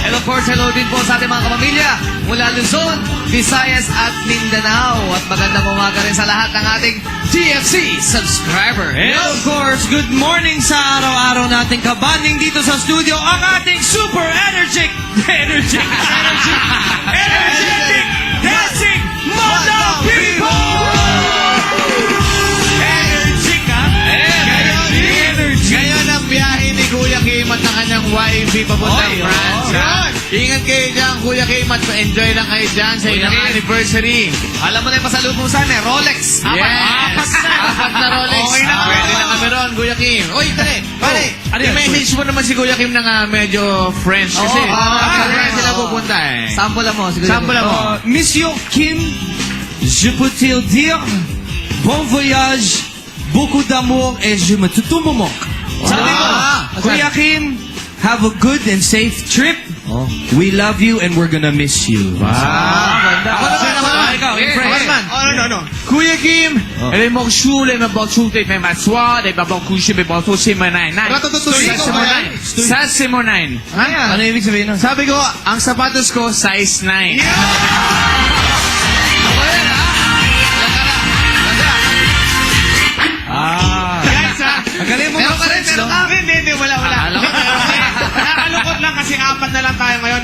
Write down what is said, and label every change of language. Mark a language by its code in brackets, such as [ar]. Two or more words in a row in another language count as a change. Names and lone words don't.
[tl] course, hello din po sa ating mga kapamilya mula Luzon, Visayas at Mindanao. At magandang umaga rin sa lahat ng ating TFC subscriber. [en] And of course, good morning [tl] sa araw-araw nating kabanding dito sa studio, ang ating [en] super energetic, dancing Mother People! [tl] Energetic, ha? Ngayon ang biyahe ni Kuya Kim at ng kanyang YB papuntang France. Ingat kayo dyan, Kuya Kim, at enjoy lang kayo dyan sa inyong anniversary. Alam mo na yung pasalubong sa amin, Rolex. Apat na Rolex. Okay na. Pwede na kami ron, Kuya Kim. Uy, tali. Pare, i-message mo naman si Kuya Kim na medyo French kasi. French sila pupunta eh. Sample mo. Sample mo. [fr] Monsieur Kim, je peux te dire, bon voyage, beaucoup d'amour, et je me tutumumok. [tl] Sabi ko, Kuya Kim, [en] have a good and safe trip. We love you and we're gonna miss you. [tl] Ako naman. Ikaw, [en] in French. [tl] No. Kuya Kim, [fr] elle est morchou, elle m'a battu, elle m'a soir, elle m'a couché, elle m'a c'est mon nine. Ça, c'est mon nine. [tl] Ano ibig sabihin nun? Sabi ko, ang sapatos ko, size 9. Guys, Ang galing mo mag-French, no? Hindi, wala. Nakakalungkot lang kasi apat na lang tayo ngayon.